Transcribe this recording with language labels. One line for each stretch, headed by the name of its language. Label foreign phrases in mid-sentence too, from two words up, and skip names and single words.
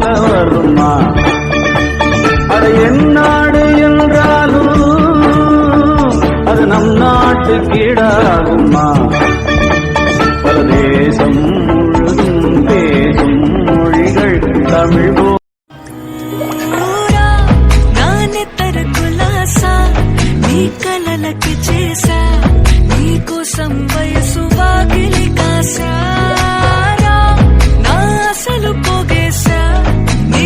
Tamil: வருமா? அது என் நாடு என்றாலும் அது நம் நாட்டு கீழாகுமா? பரதேசம் முழுதும் பேசும் மொழிகள் தமிழ்
Telugu: కలలకి చేసా నీ కోసం వయసు వాకిలి కాసారా నా అసలు పోగేసా నీ